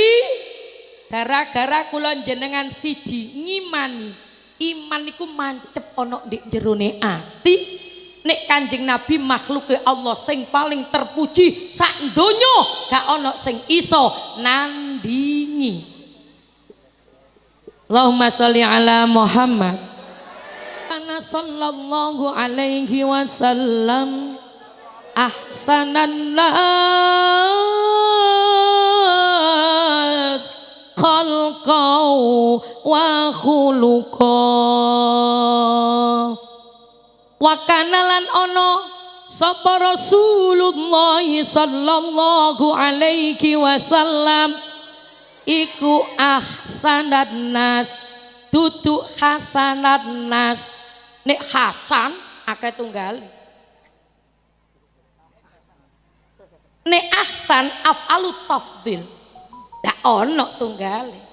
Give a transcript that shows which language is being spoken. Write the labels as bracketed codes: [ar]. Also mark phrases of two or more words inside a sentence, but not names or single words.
[jv] Gara-gara kula jenengan siji ngimani. Iman iku mancep ana ndek jerone ati. Nek Kanjeng Nabi makhluke Allah sing paling terpuji sak donya gak ana sing iso nandingi. [ar] اللهم صل على محمد. أنا صلى الله عليه وسلم أحسن الناس خلقا وخلقا. وكان [jv] lan ono sapa Rasulullah [ar] صلى الله عليه وسلم [jv] iku [ar] أحسن الناس [jv] dudu [ar] حسن الناس. [jv] Nek hasan akeh tunggal, nek ahsan [ar] أفعل التفضيل [jv] ndak ono tunggal.